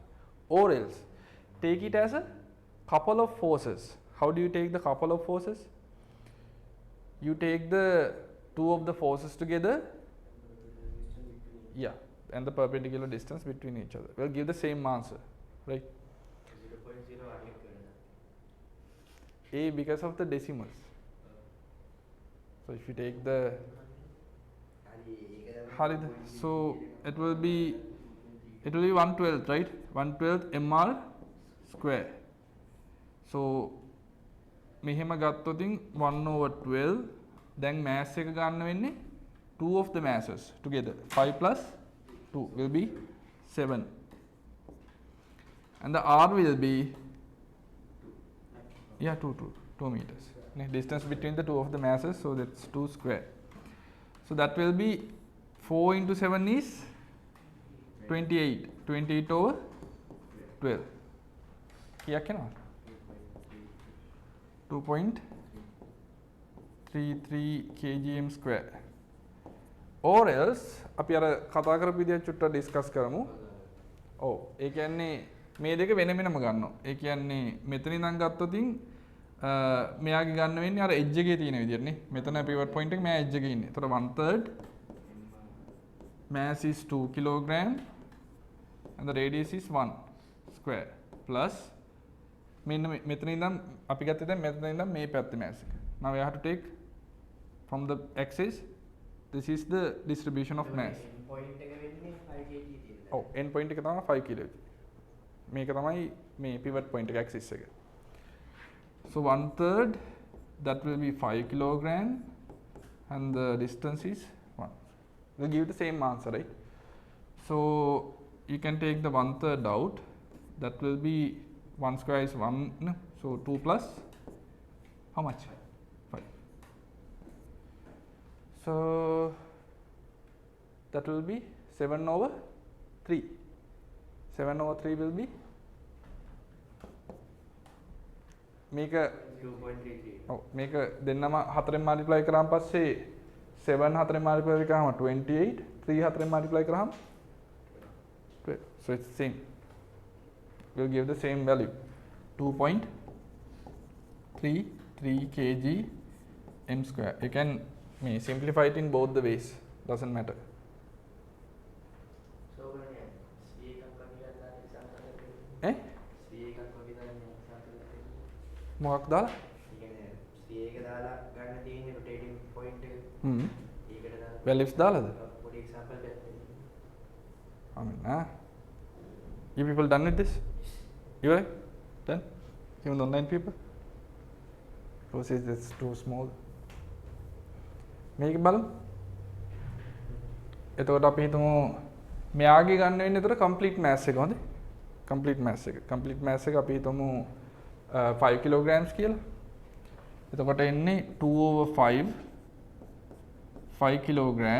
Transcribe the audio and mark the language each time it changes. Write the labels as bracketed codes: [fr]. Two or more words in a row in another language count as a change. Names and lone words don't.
[en] Or else take it as a couple of forces. How do you take the couple of forces? You take the two of the forces together. Yeah, and the perpendicular distance between each other will give the same answer, right? [si] 0.0 අඩියක් වෙනවා. [en] A because of the decimals. So if you take the [si] හරි ඒක [en] Harid, so it will be 1/12, right? 1/12 mr square. So [si] මෙහෙම ගත්තොතින් 1/12 දැන් [en] mass [si] එක ගන්න වෙන්නේ [en] 2 of the masses together. 5 plus 2 will be 7. And the r will be 2 meters. Distance between the two of the masses, so that's 2 square. So that will be 4 into 7 is 28. 28 over 12. Here cannot. 2.33 kgm square. Or else [si] අපි අර කතා කරපු විදිහට චුට්ටක් ඩිස්කස් කරමු. ඔව් ඒ කියන්නේ මේ දෙක වෙන වෙනම ගන්නවා. ඒ කියන්නේ මෙතන ඉඳන් ගත්තොතින් මෙයාගේ ගන්න වෙන්නේ අර එජ් එකේ තියෙන විදිහටනේ. මෙතන [en] pivot point [si] එක මෙයා එජ් එකේ ඉන්නේ. එතකොට [en] 1/3 mass is 2 kilogram and the radius is 1 square plus [si] මෙන්න මෙතන ඉඳන් අපි ගත්තේ දැන් මෙතන ඉඳන් මේ පැත්තේ mass එක. [en] Now we have to take from the axis, this is the distribution of mass. [si] point එක වෙන්නේ 5 kg තියෙනවා. ඔව් [en] end point [si] එක තමයි 5 kg. මේක තමයි මේ [en] pivot point [si] එක axis එක. [en] So 1/3 that will be 5 kilogram and the distance is 1. We'll give the same answer, right? So you can take the 1/3 out. That will be 1 square is 1. No, so 2 plus how much? 5. So that will be 7/3. 7/3 will be [si] මේක [en] 2.33. [si] ඔව් මේක දෙන්නම 4ෙන් මල්ටිප්ලයි කරාම පස්සේ 7 4ෙන් මල්ටිප්ලයි කරාම 28 3 4ෙන් මල්ටිප්ලයි කරාම 12. [en] So it's same. We'll give the same value 2.33 kg m square. You can simplify it in both the ways, doesn't matter. [si] So ගන්නේ C එකක් වගේ ගන්නවා example එකකට. Eh? C එකක් වගේ දාන්නේ example එකකට. මොකක් දාලා? ඒ කියන්නේ C එක දාලා ගන්න තියෙන්නේ [en] rotating point [si] එක. ඒකට දාලා values දාලාද? පොඩි example එකක් දෙන්න. [en] I mean, you people done with this? You right? Done? Even the online people? Process is too small. [si] මේක බලමු. එතකොට අපි හිතමු මෙයාගේ ගන්න වෙන්නේ එතකොට [en] complete mass [si] එක හොඳේ. [en] complete mass [si] එක. [en] complete mass [si] එක අපි හිතමු 5 kilograms කියලා. එතකොට එන්නේ 2/5 5 kilogram.